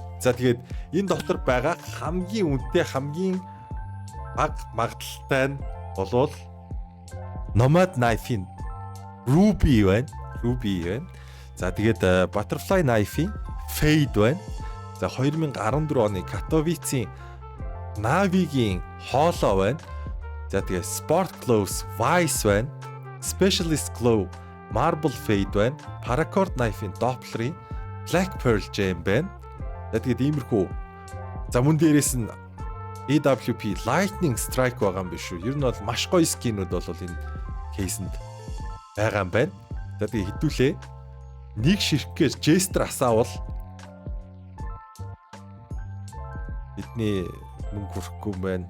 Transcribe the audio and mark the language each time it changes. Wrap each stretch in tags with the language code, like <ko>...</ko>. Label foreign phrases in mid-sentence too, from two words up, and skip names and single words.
<mn>За тэгээд энэ дотор байгаа хамгийн үнэтэй хамгийн бага магадлалтай нь болвол Nomad Knife-ийн Ruby байна. За тэгээд Butterfly Knife-ийн Fade байна. За 2014 оны Katowice-ийн Navi-гийн Holo байна. За тэгээд</mn> <en>Sport Gloves Vice</en> <mn>байна.</mn> <en>Specialist Glow Marble Fade</en> <mn>байна.</mn> <en>Paracord Knife-</en> <mn>ийн Doppler-ийн</mn> <en>Black Pearl Gem</en> <mn>байна. За тэгээд иймэрхүү. За мөн дээрээс нь</mn> <en>AWP Lightning Strike</en> <mn>байгаа юм биш үү? Ер нь бол маш гоё скинүүд бол энэ кейсэнд байгаа юм байна. За тэгээд хідүүлээ. Нэг ширхгээс Jester асаавал бидний мөнгө хүрэхгүй юм байна.</mn>